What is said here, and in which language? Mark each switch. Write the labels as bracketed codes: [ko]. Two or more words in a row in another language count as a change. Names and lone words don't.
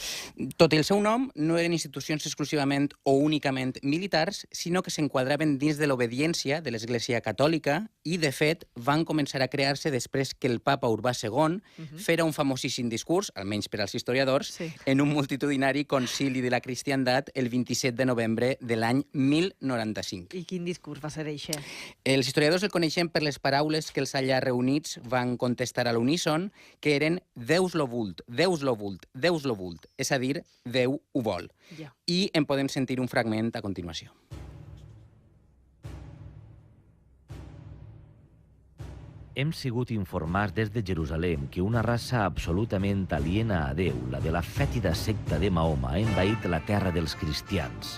[ca] Tot i el seu nom, no eren institucions exclusivament o únicament militars, sinó que s'enquadraven dins de l'obediència de l'Església Catòlica i, de fet, van començar a crear-se després que el papa Urbà II fera un famosíssim discurs, almenys per als historiadors, en un multitudinari concili de la cristiandat el 27 de novembre de l'any 1095. I quin discurs va ser això? Els historiadors el coneixen per les paraules que els allà reunits van contestar a l'uníson, que eren [la] Deus lo vult, Deus lo vult, Deus lo vult, [ca] és a dir, Déu ho vol. I en podem sentir un fragment a continuació. Hem sigut informats des de Jerusalem que una raça absolutament aliena a Déu, la de la fètida secta de Mahoma, ha envaït la terra dels cristians.